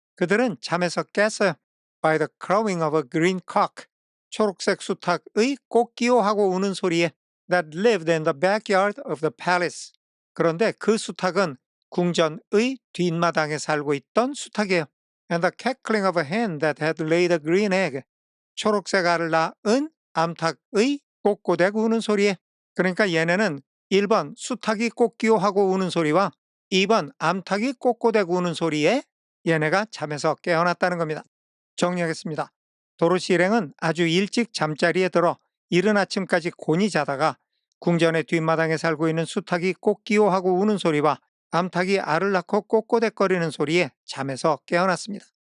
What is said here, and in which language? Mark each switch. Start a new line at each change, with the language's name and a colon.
Korean: 그들은 잠에서 깼어요.
English: By the crowing of a green cock.
Korean: 초록색 수탉의 꽃기호하고 우는 소리에
English: that lived in the backyard of the palace.
Korean: 그런데 그 수탉은 궁전의 뒷마당에 살고 있던 수탉이에요.
English: And the cackling of a hen that had laid a green egg.
Korean: 초록색 알을 낳은 암탉의 꼬꼬댁 우는 소리에, 그러니까 얘네는 1번 수탉이 꽃기호하고 우는 소리와 2번 암탉이 꼬꼬댁 우는 소리에 얘네가 잠에서 깨어났다는 겁니다. 정리하겠습니다. 도로시 일행은 아주 일찍 잠자리에 들어 이른 아침까지 곤히 자다가 궁전의 뒷마당에 살고 있는 수탉이 꽃기호하고 우는 소리와 암탉이 알을 낳고 꼬꼬댁거리는 소리에 잠에서 깨어났습니다.